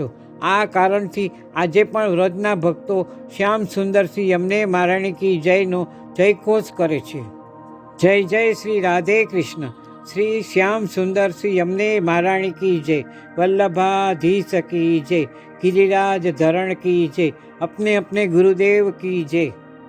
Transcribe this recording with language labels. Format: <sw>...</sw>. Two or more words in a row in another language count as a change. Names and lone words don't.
<gu>આ કારણથી આજે પણ વ્રજના ભક્તો શ્યામ સુંદરસિંહ</gu> <hi>यमने महारानी की</hi> <gu>જયનો જયઘોષ કરે છે. જય જય શ્રી રાધે કૃષ્ણ.</gu> <hi>श्री श्याम सुंदरसिंह यमने महारानी की जय. वल्लभाधीश की जय. गिरिराज धरण की जय. अपने अपने गुरुदेव की जय.</hi>